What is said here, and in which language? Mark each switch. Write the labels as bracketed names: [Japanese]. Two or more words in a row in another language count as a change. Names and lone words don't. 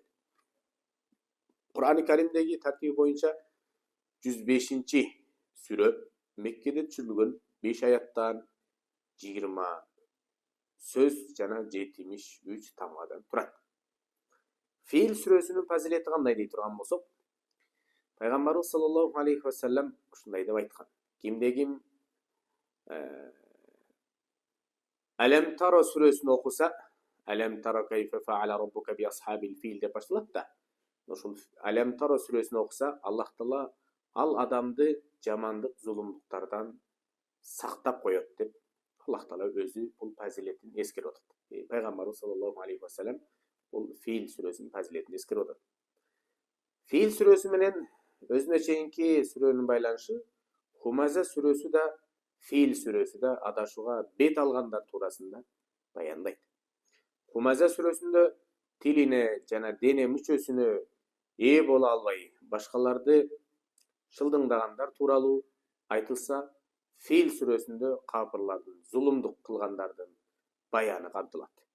[Kyrgyz] Кур'ан-ы Каримдеги тартиби боюнча 105-чи сүрө Меккеде түшүрүлгөн 5 аяттан 20 сөз жана 73 тамгадан турат. Фил сүрөсүнүн фазилети кандай дей турган болсок, Пайгамбарыбыз [Arabic] صلى الله عليه وسلم [Kyrgyz] ушундай деп айткан: кимде ким [Arabic] ألم تر كيف فعل ربك بأصحاب الفيل [Kyrgyz] деп башталат да. Ошол Алем таро сүрөсүн окуса, Аллах Таала ал адамды жамандык, зулумдуктардан сактап коет деп Аллах Таала өзү бул фазилетин эскерип атат. Пайгамбарыбыз [Arabic] صلى الله عليه وسلم [Kyrgyz] бул Фил сүрөсүнүн фазилетин эскерип атат. Фил сүрөсү менен өзүнө чейинки сүрөнүн байланышы, Хумаза сүрөсү да Фил сүрөсү да адашууга бет алгандар туурасында баяндайт. Хумаза сүрөсүндө тилине жана дене мүчөсүнө ээ боло албай башкаларды шылдыңдагандар тууралуу айтылса, Фил сүрөсүндө капырлардын, зулумдук кылгандардын баяны камтылат.